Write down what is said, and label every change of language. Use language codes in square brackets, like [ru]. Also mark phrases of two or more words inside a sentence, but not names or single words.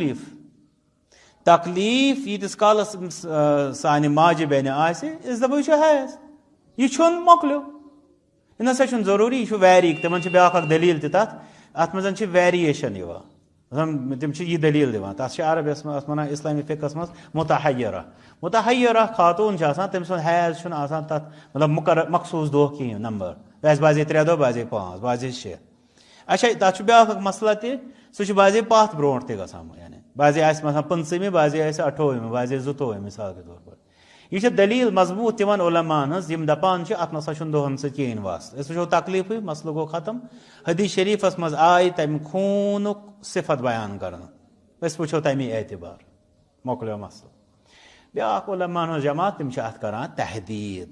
[ks] تکلیٖف ییٖتِس کالس سانہِ ماجہِ بیٚنہِ آسہِ أسۍ دپو یہِ چھُ حیض یہِ چھُنہٕ مۄکلیو یہِ نسا چھُنہٕ ضروٗری یہِ چھُ ویری تِمن چھِ بیٛاکھ اکھ دٔلیٖل تہِ تتھ اتھ منٛز چھِ ویریشن یِوان تِم چھِ یہِ دٔلیٖل دِوان تتھ چھِ عربِیس منٛز ونان اسلٲمی فقہس منٛز متحیرہ خاتوٗن چھِ آسان تٔمۍ سُنٛد حیض چھُنہٕ آسان تتھ مطلب مُقرر مخصوٗص دۄہ کِہینۍ نمبر باسے 3 دۄہ باسے 5 باسے 6 اچھا تتھ چھُ بیٛاکھ اکھ مسلہٕ تہِ سُہ چھُ باسے پتھ برونٛٹھ تہِ گژھان یعنی باسے آسہِ مثلاً 15مہِ باسے آسہِ 28مہِ باسے 22 [ur] مثال کے طور پر [ks] یہِ چھِ دٔلیٖل مضبوٗط تِمن علماہن ہٕنٛز یِم دپان چھِ اتھ نسا چھُنہٕ دۄہن سۭتۍ کِہینۍ واسطہٕ أسۍ وٕچھو تکلیٖفٕے مسلہٕ گوٚو ختم حدیث شریٖفس منٛز آیہِ تمہِ خوٗنُک صفت بیان کرنہٕ أسۍ وٕچھو تمی اعتبار مۄکلیو مسلہٕ بیٛاکھ علماہن ہٕنٛز جماعت تِم چھِ اتھ کران تحدیٖد